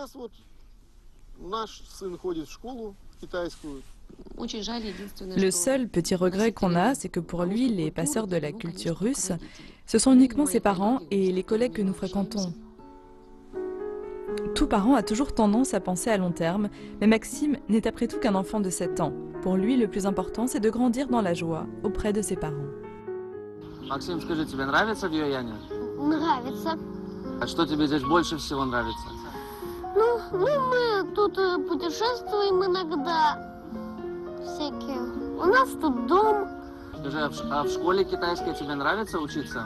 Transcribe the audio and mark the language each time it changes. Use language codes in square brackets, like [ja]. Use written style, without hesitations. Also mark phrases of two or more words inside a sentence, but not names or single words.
[fr] Le seul petit regret qu'on a, c'est que pour lui, les passeurs de la culture russe, ce sont uniquement ses parents et les collègues que nous fréquentons. Tout parent a toujours tendance à penser à long terme, mais Maxime n'est après tout qu'un enfant de 7 ans. Pour lui, le plus important, c'est de grandir dans la joie auprès de ses parents. [ru] Maxime, скажи, тебе нравится в Юэяне? Нравится. А что тебе здесь больше всего нравится? Ну, мы тут путешествуем иногда. Всякие. У нас тут дом. Скажи, а в школе китайской тебе нравится учиться?